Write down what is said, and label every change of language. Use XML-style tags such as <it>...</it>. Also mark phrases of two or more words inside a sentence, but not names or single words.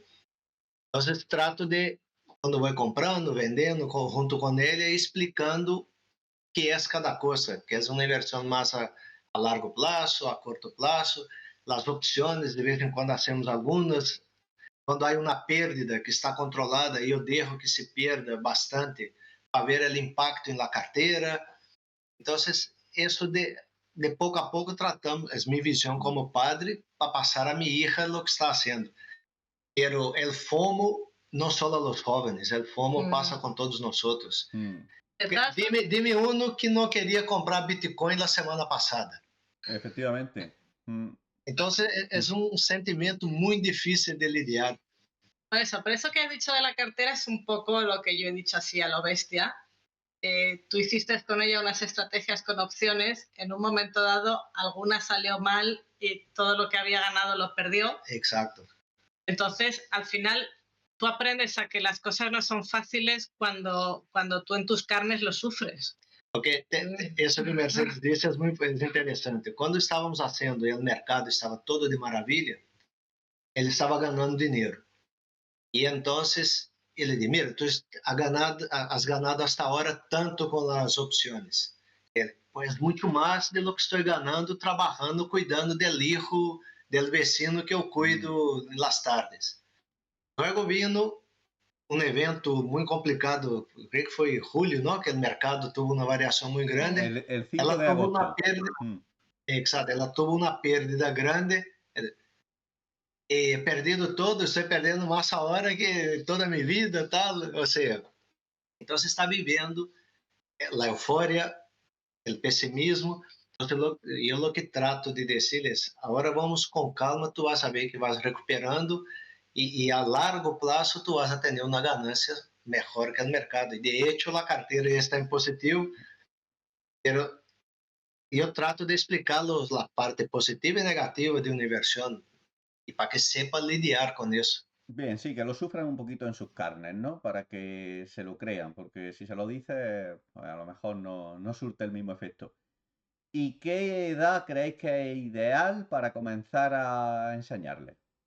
<pt>Então, trato de, quando vai comprando, vendendo, junto com ele, explicando o que é cada coisa, que é uma inversão mais a largo prazo, a curto prazo, as opções, de vez em quando hacemos algumas. Quando há uma perda que está controlada, eu dejo que se perda bastante para ver o impacto na carteira. Então, isso de pouco a pouco tratamos, é minha visão como padre, para passar a minha hija o que está fazendo.</pt> <es>Pero el FOMO</es> <pt>não só</pt> <es>a los jóvenes, el FOMO</es> <pt>passa com todos nós outros.</pt> <es>Dime uno</es> <pt>que não queria comprar Bitcoin na semana passada.</pt> <es>Efectivamente. Mm.</es> <pt>Então, é um sentimento muito difícil de lidiar.</pt> <es>Por eso que has dicho de la cartera es un poco lo que yo he dicho así a lo bestia. Tú hiciste con ella unas estrategias con opciones, en un momento dado alguna salió mal y todo lo que había ganado lo perdió. Exacto. Entonces, al final, tú aprendes a que las cosas no son fáciles cuando tú en tus carnes lo sufres.</es> <pt>Porque isso que o Mercedes disse é muito interessante. Quando estávamos fazendo e o mercado estava todo de maravilha, ele estava ganhando dinheiro. E então ele disse:</pt> <es>mira, tu has ganado hasta agora tanto</es> <pt>com as opções. Pois muito mais</pt> <es>de lo que</es> <pt>estou ganhando trabalhando, cuidando do</pt> <es>hijo del vecino</es> <pt>que eu cuido nas tardes. Luego vino um evento muito complicado, creio que foi julho, não? Que o mercado teve uma variação muito grande.</pt> <es>El 5</es> <pt>Ela</pt> <es>de tuvo agosto.</es> <pt>uma perda, exato, ela teve uma perda grande. Perdido todo, estou perdendo mais a hora que toda a minha vida, tal, ou seja, então você está vivendo a euforia, o pessimismo. Então, eu o que trato de dizer-lhes, agora vamos com calma,</pt> <es>tu vas a ver que vas recuperando</es> <pt>e a largo prazo</pt> <es>tu vas a</es> <pt>ter uma ganância melhor que o mercado. E</pt> <es>de hecho,</es> <pt>a carteira está em positivo, mas eu trato de explicar-los a parte positiva e negativa de uma inversão.</pt> <es>Y para que sepa lidiar con eso. Bien, sí, que lo sufran un poquito en sus carnes, ¿no? Para que se lo crean, porque si se lo dice, pues a lo mejor no surte el mismo efecto. ¿Y qué edad creéis que es ideal para comenzar a enseñarle?</es>